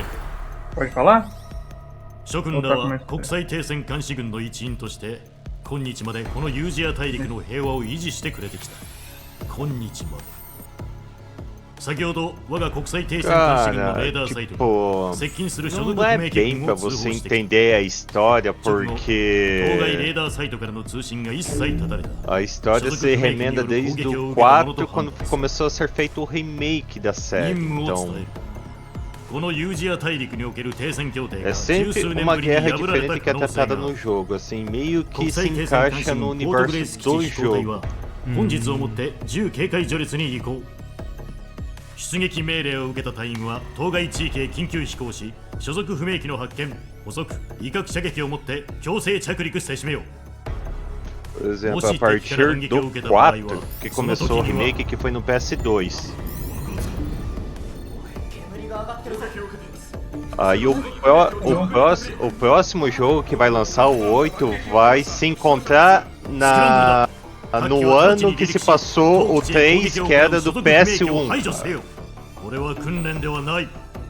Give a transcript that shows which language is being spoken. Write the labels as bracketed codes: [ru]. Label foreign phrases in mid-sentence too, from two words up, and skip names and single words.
[pt] Pode falar? [ja] 諸君らは国際停戦監視軍の一員として今日までこのユージア大陸の平和を維持してくれてきた。今日まで。先ほど我が国際停戦監視軍のレーダーサイトに接近する所属 [pt] Não [ja] 不 [pt] é [ja] 明機 [pt] bem [ja] 軍 [pt] pra [ja] を通報 [pt] você [ja] してきた。 [pt] entender a história [ja] 当該レ [pt] porque [ja] ーダーサイトからの通信が一切断たれた。 [pt] a história se remenda desde o 4 quando começou a ser feito o remake da [ja] 任 [pt] série. [ja] 務を [pt] Então [ja] 伝える。このユージア大陸における停戦協定 [pt] é [ja] が十 [pt] sempre [ja] 数年 [pt] uma [ja] ぶりに [pt] guerra [ja] 破られ [pt] diferente [ja] た [pt] que [ja] 可 [pt] é [ja] 能性が [pt] tratada [ja] ある [pt] no jogo, assim, meio [ja] 国 [pt] que [ja] 際 [pt] se [ja] 停戦監視 [pt] encaixa [ja] 軍 [pt] no [ja] ポートグレー [pt] universo [ja] ス基 [pt] do [ja] 地飛行隊 [pt] jogo. [ja] は本日をもって重警戒序列に移行。出撃命令を受けた隊員は当該地域へ緊急飛行し所属不明機の発見、捕捉、威嚇射撃をもって強制着陸せしめよう。 [pt] Por exemplo, a partir do 4 que começou o remake que foi no PS2. Aí o próximo jogo que vai lançar, o 8, vai se encontrar no ano que se passou o 3, que era do PS1. [ja] これは訓練ではない。